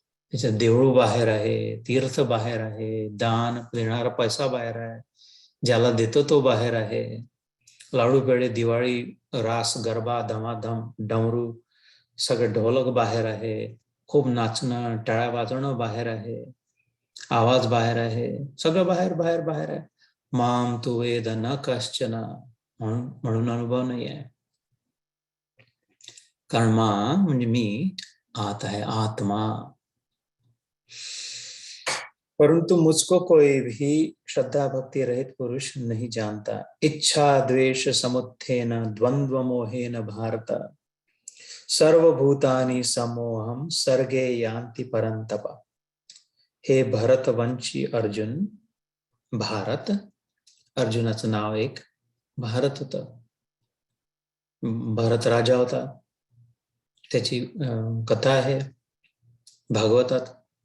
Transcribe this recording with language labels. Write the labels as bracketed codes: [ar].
[mr] त्याच्यात देऊळ बाहेर आहे, तीर्थ बाहेर आहे, दान देणारा पैसा बाहेर आहे, ज्याला देतो तो बाहेर आहे, लाडू पेढे, दिवाळी, रास, गरबा, धमाधम, डमरू, सगळं ढोलक बाहेर आहे, खूप नाचणं, टाळ्या वाजवणं बाहेर आहे, आवाज बाहेर आहे, सगळं बाहेर बाहेर बाहेर आहे. [sa] माम तू वेद न कश्चन, [mr] म्हणून अनुभव नाही आहे. कारण मा म्हणजे मी, [hi] आत है आत्मा, परंतु मुझको कोई भी श्रद्धा भक्ति रहित पुरुष नहीं जानता। [sa] इच्छा द्वेष समुत्थेन द्वंद्व मोहेन भारत, सर्वभूतानि समोहम सर्गे यान्ति परंतप. [mr] हे भरतवंशी अर्जुन, भारत, अर्जुनाचं नाव एक भारत होतं, भरत राजा होता, त्याची कथा आहे भागवतात.